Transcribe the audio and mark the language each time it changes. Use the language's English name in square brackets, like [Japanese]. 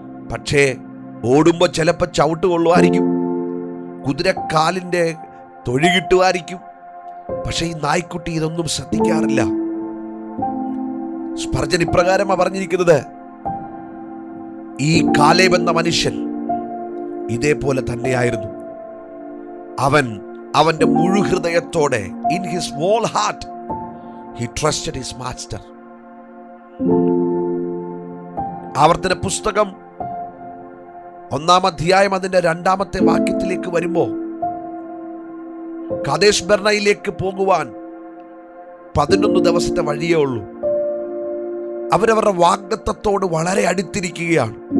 [Malayalam] പക്ഷേ ഓടുമ്പോൾ ചിലപ്പോൾ ചവിട്ട് കൊള്ളുമായിരിക്കും, കുതിരക്കാലിൻ്റെ തൊഴി കിട്ടുമായിരിക്കും. പക്ഷെ ഈ നായ്ക്കുട്ടി ഇതൊന്നും ശ്രദ്ധിക്കാറില്ല. സ്പർജൻ ഇപ്രകാരമാണ് പറഞ്ഞിരിക്കുന്നത്, ഈ കാലേബ് എന്ന മനുഷ്യൻ ഇതേപോലെ തന്നെയായിരുന്നു. അവന്റെ മുഴുഹൃദയത്തോടെ, [English] In his whole heart he trusted his master. [Malayalam] ആവർത്തന പുസ്തകം 1-ാം അധ്യായം അതിന്റെ 2-ാമത്തെ വാക്യത്തിലേക്ക് വരുമ്പോൾ, കാദേശ് ബർണയിലേക്ക് പോകുവാൻ 11 ദിവസത്തെ വഴിയേ ഉള്ളൂ. അവരവരുടെ വാഗ്ദത്തത്തോട് വളരെ അടുത്തിരിക്കുകയാണ്.